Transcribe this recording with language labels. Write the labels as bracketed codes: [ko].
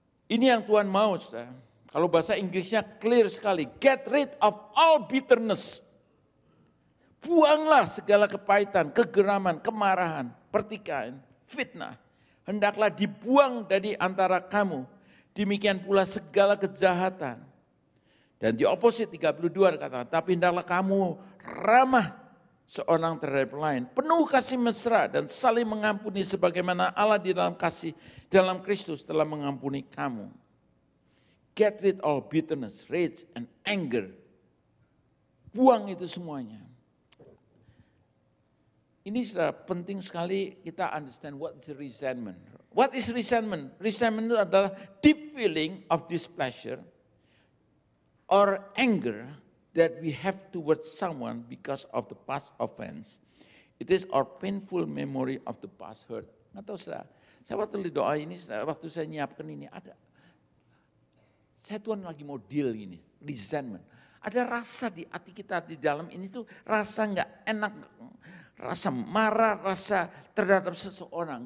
[id] Ini yang Tuhan mau, saudara. Kalau bahasa Inggrisnya clear sekali. [en] Get rid of all bitterness. [id] Buanglah segala kepahitan, kegeraman, kemarahan, pertikaian, fitnah. Hendaklah dibuang dari antara kamu. Demikian pula segala kejahatan. Dan di opposite 32 kata, tapi hendaklah kamu ramah seorang terhadap lain. Penuh kasih mesra dan saling mengampuni sebagaimana Allah di dalam kasih dalam Kristus telah mengampuni kamu. [en] Get rid all bitterness, rage, and anger. [id] Buang itu semuanya. Ini sudah penting sekali kita [en] understand what is resentment. What is resentment? Resentment [id] itu adalah [en] deep feeling of displeasure or anger that we have towards someone because of the past offense. It is our painful memory of the past hurt. [id] Nggak tahu saya waktu doa ini, waktu saya nyiapkan ini ada. Saya Tuhan lagi mau deal ini, resentment. Ada rasa di hati kita di dalam ini tuh rasa nggak enak, rasa marah, rasa terhadap seseorang.